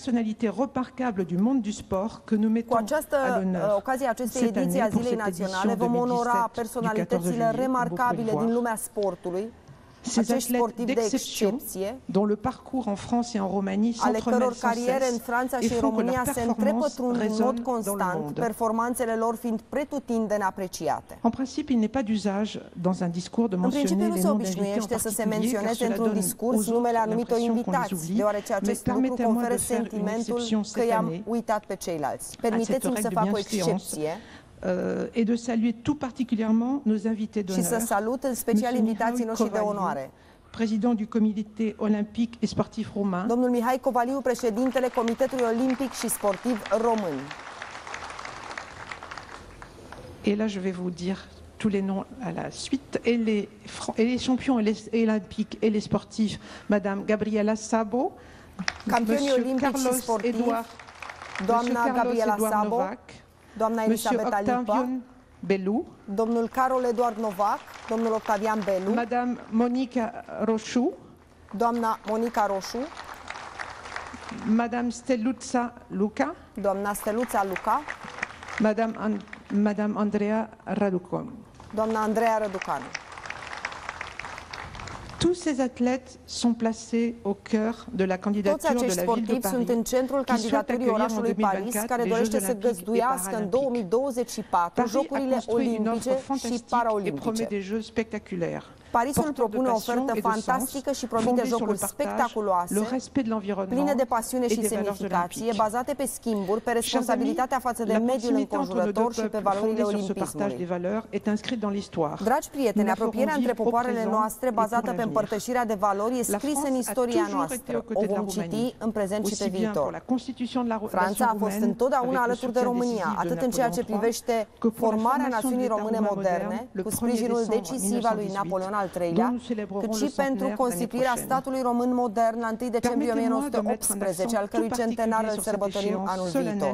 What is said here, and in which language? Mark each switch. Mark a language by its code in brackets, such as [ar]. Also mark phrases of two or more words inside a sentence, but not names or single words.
[ro] Cu această ocazie acestei ediții a Zilei Naționale vom onora personalitățile remarcabile din lumea sportului, acești sportivi de excepție, ale căror cariere în Franța și România se întrepătrund în mod constant, performanțele lor fiind pretutindeni apreciate. În principiu nu se obișnuiește să se menționeze într-un discurs numele anumitor invitați, deoarece acest lucru conferă sentimentul că i-am uitat pe ceilalți. Permiteți-mi să fac o excepție [fr] et de saluer tout particulièrement nos invités d'honneur. [ro] Și să salut în special invitații noștri de onoare. [fr] Président du Comité olympique et sportif roumain. [ro] Domnul Mihai Covaliu, președintele Comitetului Olimpic și Sportiv Român. [fr] Et là je vais vous dire tous les noms à la suite et les champions olympiques et les sportifs, Madame Gabriela Szabo, [ro] Campionii olimpici și sportivi, doamna Gabriela Szabo, doamna [fr] Monsieur Elisabeta Lipa, Octavian Belou, [ro] domnul Carol Eduard Novac, domnul Octavian Belu, [fr] Madame Monica Roșu, [ro] doamna Monica Roșu, [fr] Madame Steluța Luca, [ro] doamna Steluța Luca, [fr] Madame Andreea Raducanu. [ro] doamna Andreea Răducanu. [fr] Tous ces athlètes sont placés au cœur de la [ro] Toți [fr] candidature de [ro] acești [fr] la ville de [ro] sportivi Paris, sunt în centrul [fr] qui souhaite [ro] candidaturii [fr] accueillir en [ro] orașului Paris, 2024 care [fr] les [ro] dorește [fr] Jeux [ro] să [fr] olympiques et [ro] găzduiască în [fr] paralympiques. 2024 Paris a [ro] Jocurile [fr] construit une offre [ro] Olimpice și [fr] fantastique et promet [ro] Paraolimpice. [fr] des Jeux spectaculaires. [ro] Parisul [fr] porteurs de [ro] propune o [fr] passion [ro] ofertă [fr] et de sens, [ro] fantastică și promite [fr] fondés sur le [ro] jocuri [fr] partage, [ro] spectaculoase, [fr] le respect de l'environnement [ro] pline de pasiune [fr] et [ro] și [fr] des valeurs [ro] semnificație, [fr] olympiques. [ro] bazate pe schimburi, pe responsabilitatea față de [fr] La [ro] mediul [fr] proximité entre nos [ro] înconjurător [fr] deux [ro] și pe [fr] peuples [ro] valorile [fr] fondée sur ce partage des [ro] olimpismului. [fr] valeurs est inscrite dans l'histoire. [ro] Dragi prieteni, [fr] Nous [ro] apropierea [fr] la [ro] între [fr] ferons vivre au [ro] popoarele [fr] présent [ro] noastre, [fr] et pour [ro] bazată pe [fr] l'avenir. [ro] împărtășirea de valori, e [fr] La [ro] scrisă în [fr] France a [ro] istoria [fr] toujours été [ro] noastră. [fr] aux côtés [ro] O [fr] de la [ro] vom [fr] Roumanie. [ro] citi în prezent și pe [fr] Aussi bien pour [ro] viitor. [fr] la constitution de la [ro] Franța a fost întotdeauna alături de România, atât în ceea ce privește formarea națiunii române moderne, cu sprijinul decisiv al lui Napoleon al III-lea, cât și pentru constituirea statului român modern la 1 decembrie 1918, al cărui centenar îl sărbătorim anul viitor.